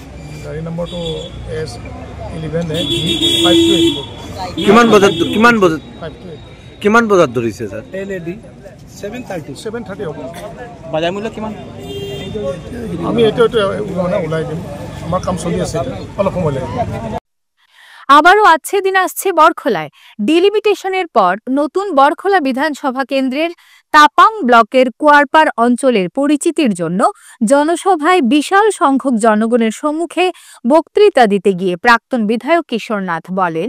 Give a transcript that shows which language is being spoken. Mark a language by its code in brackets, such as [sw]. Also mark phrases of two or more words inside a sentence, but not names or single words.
[as] গাড়ী নম্বৰটো S11A5284। কিমান বজাত ধৰিছে স্যাৰ? LAD 730 হ'ব। বাজাৰ মূল্য কিমান? আমি এইটো ওলাই দিম, আমাৰ কাম চলি আছে, অলপ সময় লাগিব। [bn] আবারও দিন আসছে বরখোলায়। ডিলিমিটেশনের পর নতুন বরখোলা বিধানসভা কেন্দ্রের তাপাং ব্লকের কুয়ারপাড় অঞ্চলের পরিচিতির জন্য জনসভায় বিশাল সংখ্যক জনগণের সম্মুখে বক্তৃতা দিতে গিয়ে প্রাক্তন বিধায়ক কিশোর নাথ বলেন,